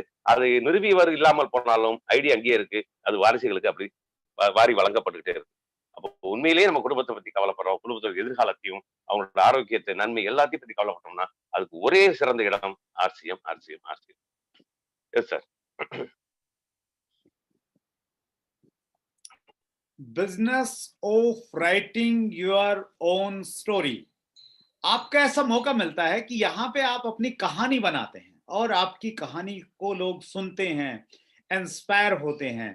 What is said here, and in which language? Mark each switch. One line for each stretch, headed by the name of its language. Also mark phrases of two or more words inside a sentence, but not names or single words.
Tamil: அது நிறுவியவர் இல்லாமல் போனாலும் ஐடி அங்கேயே இருக்கு. அது வாரிசுகளுக்கு அப்படி வாரி வழங்கப்பட்டுக்கிட்டே இருக்கு. அப்போ உண்மையிலேயே நம்ம குடும்பத்தை பத்தி கவலைப்படுறோம், குடும்பத்தோட எதிர்காலத்தையும் அவங்களோட ஆரோக்கியத்தை நன்மை எல்லாத்தையும் பத்தி கவலைப்பட்டோம்னா அதுக்கு ஒரே சிறந்த இடம் ஆர்சிஎம், ஆர்சிஎம், ஆர்சிஎம்.
English: yes sir. business of writing your own story.
Hindi: आपका ऐसा मौका मिलता है कि यहाँ पे आप अपनी कहानी बनाते हैं और आपकी कहानी को लोग सुनते हैं, इंस्पायर होते हैं।